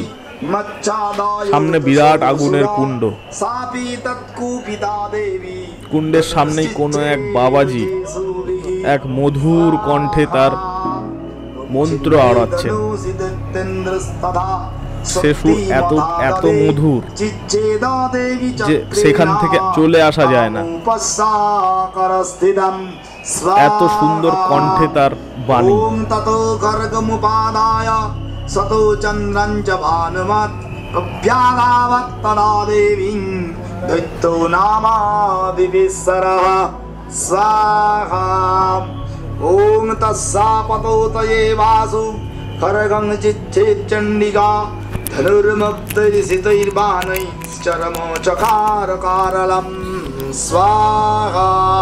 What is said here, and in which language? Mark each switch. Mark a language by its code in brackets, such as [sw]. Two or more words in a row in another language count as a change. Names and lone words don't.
[bn] সামনে বিরাট আগুনের কুণ্ড, কুণ্ডের সামনেই কোনো এক বাবাজি এক মধুর কণ্ঠে তার মন্ত্র আওড়াচ্ছেন। সে সুর এত এত মধুর যে সেখান থেকে চলে আসা যায় না, এত সুন্দর কণ্ঠে তার বাণী। [sa] সতো চন্দ্রঞ্চ ভানুমত অভ্যাগাবত্তনা দেবীং দৈত্য নামা বিবিসরঃ স্বাহা। ওম তস্যাপতোতয়ে বাসু খরগং চিচ্ছেচ্চণ্ডিকা ধনুর্মুক্তৈর্বাণৈশ্চরমো চকারকারলম স্বাহা।